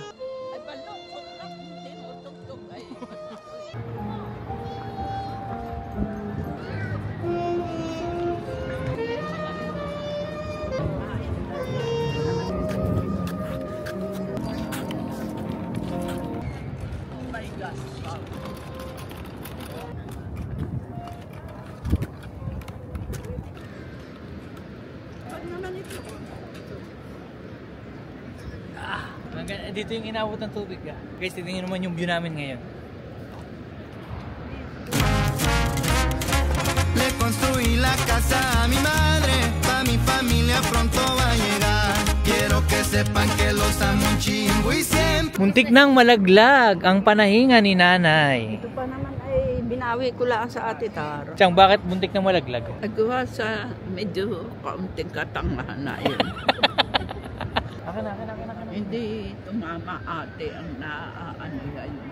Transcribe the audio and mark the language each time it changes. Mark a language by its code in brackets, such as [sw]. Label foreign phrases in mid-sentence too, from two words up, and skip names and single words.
[tl] Ay, balungkot lang. Tinutugtog ay. [en] Oh my gosh. [tl] Pag naman ito. Dito yung inabot ng tubig. Guys, titingnan naman yung view namin ngayon. [es] Le construí la casa a mi madre, pa mi familia pronto va a llegar. Quiero que sepan que los amo un chingo y siempre. [tl] Muntik nang malaglag ang panahinga ni nanay. Ito pa naman ay binawi ko lang sa Ate Tara. Chang, bakit muntik nang malaglag? Nagawa sa medyo kaunting katangahan na yun. Akin na. Hindi tumama ate ang naaano yan.